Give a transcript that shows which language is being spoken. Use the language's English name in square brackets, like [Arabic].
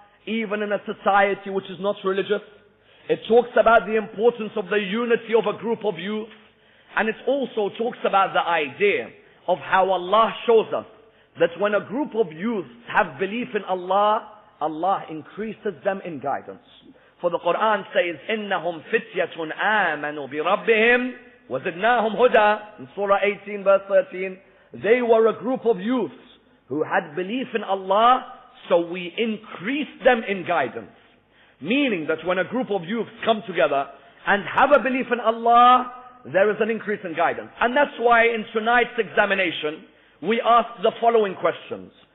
[English] even in a society which is not religious. It talks about the importance of the unity of a group of youth. And it also talks about the idea of how Allah shows us that when a group of youth have belief in Allah, Allah increases them in guidance. For the Quran says, [Arabic] إِنَّهُمْ فِتْيَةٌ آمَنُوا بِرَبِّهِمْ وَزِدْنَاهُمْ هُدًى. [English] In Surah 18 verse 13, they were a group of youths who had belief in Allah, so we increased them in guidance. Meaning that when a group of youths come together and have a belief in Allah, there is an increase in guidance. And that's why in tonight's examination, we ask the following questions.